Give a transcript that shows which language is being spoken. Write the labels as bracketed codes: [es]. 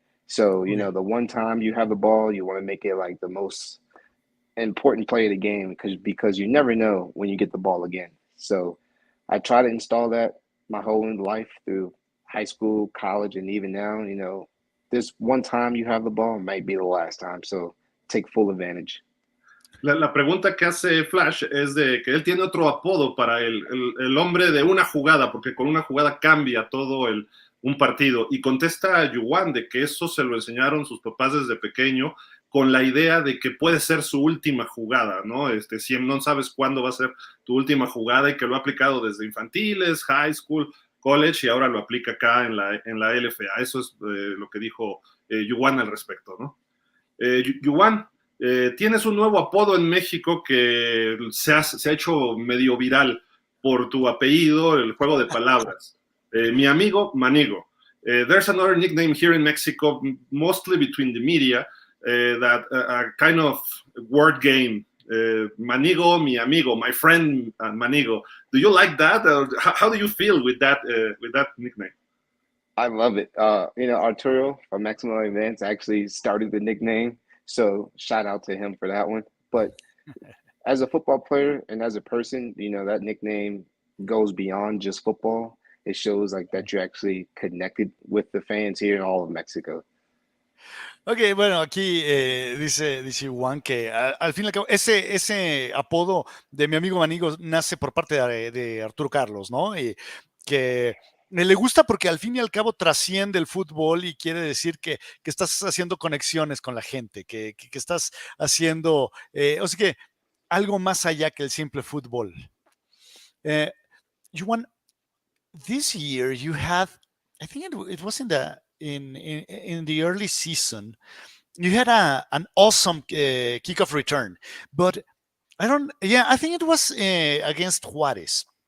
[en] So, you know, the one time you have the ball, you want to make it like the most important play of the game because you never know when you get the ball again. So I try to install that my whole life through high school, college, and even now, you know, this one time you have the ball might be the last time. So take full advantage. [es] La pregunta que hace Flash es de que él tiene otro apodo para el hombre de una jugada, porque con una jugada cambia todo un partido. Y contesta a Juwan de que eso se lo enseñaron sus papás desde pequeño, con la idea de que puede ser su última jugada, ¿no? Si no sabes cuándo va a ser tu última jugada y que lo ha aplicado desde infantiles, [en] high school, college [es] y ahora lo aplica acá en la LFA. Eso es lo que dijo Juwan al respecto, ¿no? Juwan, tienes un nuevo apodo en México que se ha hecho medio viral por tu apellido, el juego de palabras. Mi amigo Manigo. [en] There's another nickname here in Mexico, mostly between the media, that a kind of word game. Manigo, [es] mi amigo, [en] my friend Manigo. Do you like that? How do you feel with that nickname? I love it. You know, Arturo from Maximum Events actually started the nickname. So shout out to him for that one. But as a football player and as a person, you know, that nickname goes beyond just football. It shows like that you're actually connected with the fans here in all of Mexico. [es] Ok, bueno, aquí dice Juan que al fin y al cabo ese apodo de mi amigo Manigo nace por parte de Arturo Carlos, ¿no? Y que le gusta porque al fin y al cabo trasciende el fútbol y quiere decir que estás haciendo conexiones con la gente, que estás haciendo, o sea que algo más allá que el simple fútbol. [en] Juan, this year you had, I think it was in the early season, you had an awesome kickoff return, but I think it was against Juarez.